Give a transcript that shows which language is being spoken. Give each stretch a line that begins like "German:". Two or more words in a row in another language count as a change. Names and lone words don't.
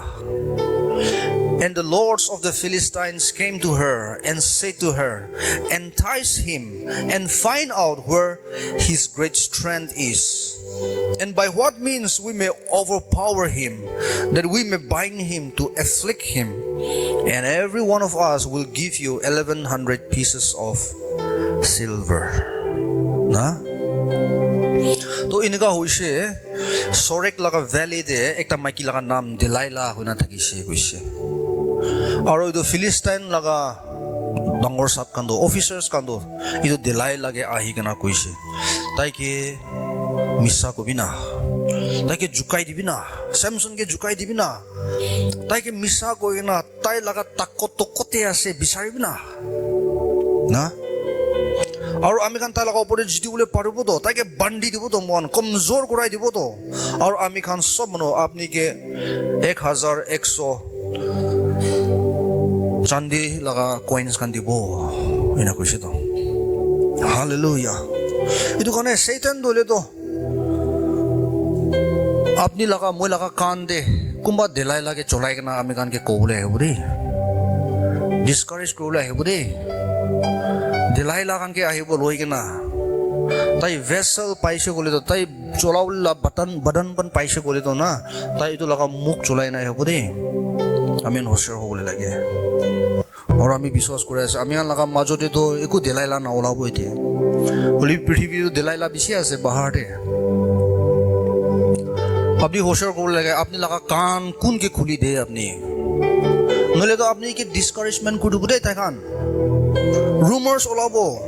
English: And the lords of the Philistines came to her and said to her, Entice him and find out where his great strength is, and by what means we may overpower him, that we may bind him to afflict him, And every one of us will give you 1,100 pieces of silver.
Naga Pidgin: Na? To inga hoise Sorek laga valley de ekta maiki laga naam Delilah hoina thakise koise. Aro idu Philistine laga dangor sab kando officers kando idu Delilah ge ahi kana koise. Tai ke missa kobina. Tai ke jukai dibina. Samson ke jukai dibina. Tai ke missa koina tai laga takot tokote ase bisaribina. Na? আৰু আমি খান তালাক ওপরে জিতিবলে পারব তো তাকে বান্ডি দিব তো মন কমজোর করাই দিব তো আর আমি খান সব মনো আপনি কে 1100 চান্দি লাগা কয়েন্স খান দিব এনা কইছে তো হালেলুয়া ইটো কানে শয়তান দলে তো আপনি লাগা মই লাগা কান দে কুম্বা দেলাই লাগে চলাই কেনা আমি কান কে কবলে হেবুরি ডিসকারেজ করলে হেবুরি Delilah kan ke ahibo loi kena tai vessel paise kole to tai cholaula badan pan paise kole to na tai itu laga muk cholai na hobo de amen hosher hobole lage aur ami biswas kore ase ami laga majote to eku Delilah na olabo ite holi prithibhi to Delilah bishi ase bahar de apni hosher hobole lage apni laga kan kun ke khuli de apni nole to apni ke discouragement kudu kude tai kan rumors olabo